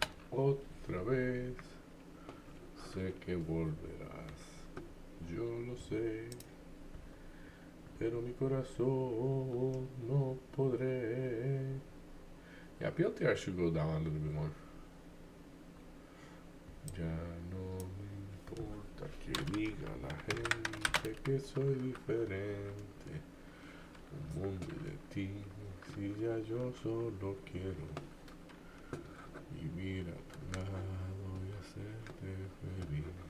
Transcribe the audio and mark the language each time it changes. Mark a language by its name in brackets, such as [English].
[Spanish] Otra vez, sé que volverás. Yo lo sé, pero mi corazón no podré. [English] Yeah, PLTR should go down a little bit more. [Spanish] Ya no me importa que diga la gente que soy diferente. Un mundo de ti, si ya yo solo quiero vivir a tu lado y hacerte feliz.